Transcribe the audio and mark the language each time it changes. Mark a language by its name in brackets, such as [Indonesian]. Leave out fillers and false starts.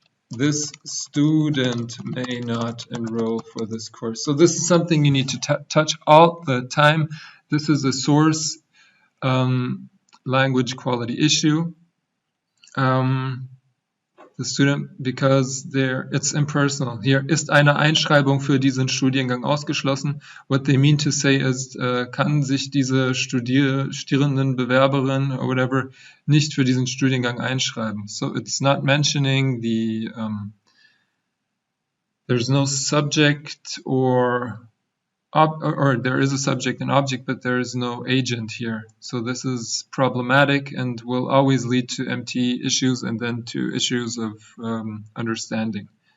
[English] This student may not enroll for this course. So this is something you need to touch all the time. This is a source language quality issue. The student, because it's impersonal. [German] Here ist eine Einschreibung für diesen Studiengang ausgeschlossen. [English] What they mean to say is, [German] kann sich diese studierenden Bewerberin or whatever nicht für diesen Studiengang einschreiben. [English] So it's not mentioning the, there's no subject or there is a subject and object, but there is no agent here. So this is problematic and will always lead to MT issues and then to issues of understanding.